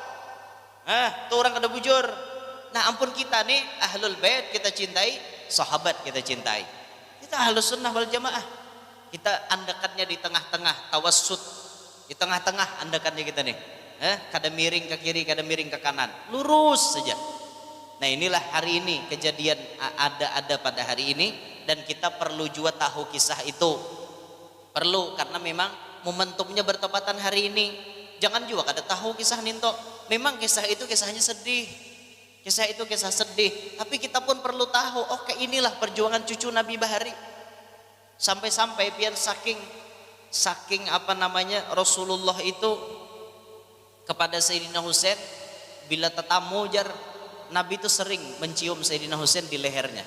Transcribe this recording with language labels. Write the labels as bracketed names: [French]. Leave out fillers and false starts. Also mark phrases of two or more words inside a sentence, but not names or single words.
[Banjar] Itu orang kada bujur. Nah, ampun kita nih [Arabic] أهل البيت [Banjar] kita cintai, sahabat kita cintai. Kita [Arabic] أهل السنة والجماعة. [Banjar] Kita andakannya di tengah-tengah, tawassut. Di tengah-tengah andakannya kita nih. Kada miring ke kiri, kada miring ke kanan. Lurus saja. [Indonesian] Nah, inilah hari ini kejadian ada pada hari ini, dan kita perlu juga tahu kisah itu. Perlu, karena memang momentumnya bertepatan hari ini. [Banjar] Jangan juga kada tahu kisah ninto. [Indonesian] Memang kisah itu kisahnya sedih. Kisah itu kisah sedih, tapi kita pun perlu tahu, oke inilah perjuangan cucu Nabi Bahari. [Banjar] Sampai-sampai pian saking Rasulullah itu kepada Sayyidina Husain, bila tetamu jar Nabi itu sering mencium Sayyidina Husain di lehernya.